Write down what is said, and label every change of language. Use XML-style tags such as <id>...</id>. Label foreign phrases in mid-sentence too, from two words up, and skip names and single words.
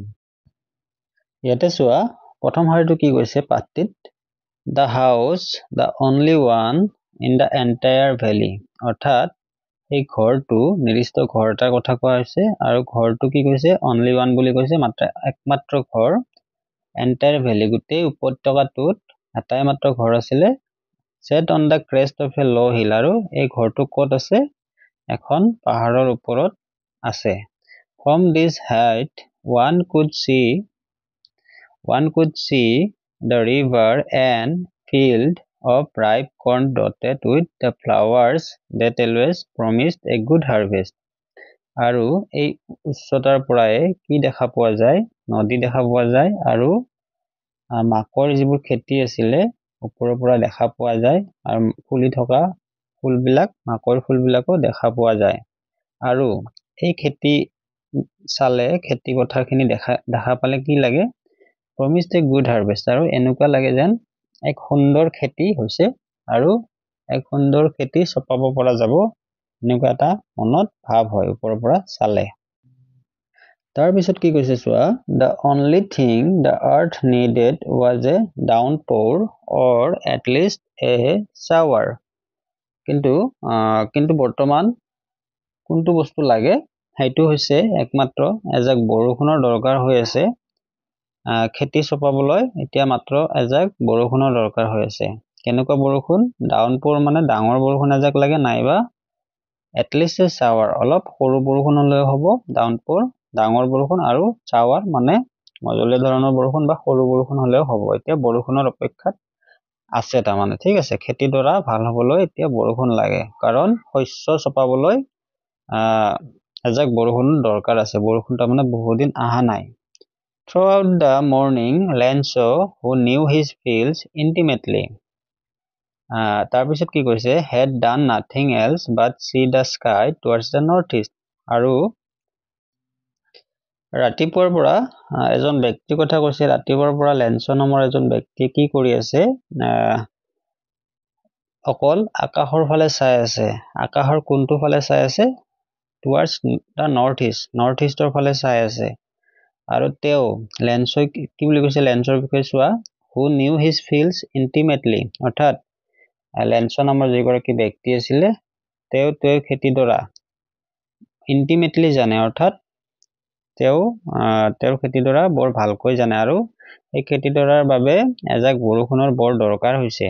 <as>ইয়াতে চোৱা, প্ৰথম শাৰীটো কি কৈছে পাঠটিত,</as> <en>the house the only one in the entire valley.</en> <as>অৰ্থাৎ এই ঘৰটো, নিৰ্দিষ্ট ঘৰ এটাৰ কথা কোৱা হৈছে আৰু ঘৰটো কি কৈছে,</as> <en>only one</en> <as>বুলি কৈছে, মাত্ৰ একমাত্ৰ ঘৰ।</as> <en>entire valley,</en> <as>গোটেই উপত্যকাটোত এটাই মাত্ৰ ঘৰ আছিলে।</as> <en>set on the crest of a low hill,</en> <as>আৰু এই ঘৰটো ক'ত আছে, এখন পাহাৰৰ ওপৰত আছে।</as> <en>From this height one could see the river and field of ripe corn dotted with the flowers that always promised a good harvest.</en> <as>আৰু এই উচ্চতাৰ পৰাই কি দেখা পোৱা যায়, নদী দেখা পোৱা যায় আৰু মাকৰ যিবোৰ খেতি আছিলে ওপৰৰ পৰা দেখা পোৱা যায় আৰু ফুলি থকা ফুলবিলাক, মাকৰ ফুলবিলাকো দেখা পোৱা যায়। আৰু এই খেতি চালে, খেতি পথাৰখিনি দেখা পালে কি লাগে,</as> <en>promised a good harvest,</en> <as>আৰু এনেকুৱা লাগে যেন এক সুন্দৰ খেতি হৈছে আৰু এক সুন্দৰ খেতি চপাব পৰা যাব, এনেকুৱা এটা মনত ভাৱ হয় ওপৰৰ পৰা চালে। তাৰপিছত কি কৈছে চোৱা,</as> <en>the only thing the earth needed was a downpour or at least a shower.</en> <as>কিন্তু বৰ্তমান কোনটো বস্তু লাগে, সেইটো হৈছে একমাত্ৰ এজাক বৰষুণৰ দৰকাৰ হৈ আছে। খেতি চপাবলৈ এতিয়া মাত্ৰ এজাক বৰষুণৰ দৰকাৰ হৈ আছে। কেনেকুৱা বৰষুণ, ডাউনপোৰ মানে ডাঙৰ বৰষুণ এজাক লাগে, নাইবা</as> <en>at least a shower,</en> <as>অলপ সৰু বৰষুণ হ'লেও হ'ব। ডাউনপোৰ ডাঙৰ বৰষুণ, আৰু শ্বাৱাৰ মানে মজলীয়া ধৰণৰ বৰষুণ বা সৰু বৰষুণ হ'লেও হ'ব। এতিয়া বৰষুণৰ অপেক্ষাত আছে তাৰমানে, ঠিক আছে। খেতিডৰা ভাল হ'বলৈ এতিয়া বৰষুণ লাগে, কাৰণ শস্য চপাবলৈ এজাক বৰষুণ দৰকাৰ আছে। বৰষুণ তাৰমানে বহুদিন অহা নাই।</as> <en>Throughout the morning, Lenzo, who knew his fields intimately,</en> <as>তাৰপিছত কি কৈছে,</as> <en>had done nothing else but see the sky towards the northeast.</en> <as>আৰু ৰাতিপুৱাৰ পৰা এজন ব্যক্তিৰ কথা কৈছে, ৰাতিপুৱাৰ পৰা লেন্সো নামৰ এজন ব্যক্তিয়ে কি কৰি আছে, অকল আকাশৰ ফালে চাই আছে। আকাশৰ কোনটো ফালে চাই আছে,</as> <en>towards the northeast, north eastৰ</en> <as>ফালে চাই আছে। আৰু তেওঁ লেন্সই কি বুলি কৈছে, লেন্সৰ বিষয়ে চোৱা,</as> <en>who knew his fields intimately,</en> <as>অৰ্থাৎ লেন্সো নামৰ যিগৰাকী ব্যক্তি আছিলে, তেওঁ খেতিডৰা ইণ্টিমেটলি জানে, অৰ্থাৎ তেওঁৰ খেতিডৰা বৰ ভালকৈ জানে। আৰু এই খেতিডৰাৰ বাবে এজাক বৰষুণৰ বৰ দৰকাৰ হৈছে।</as>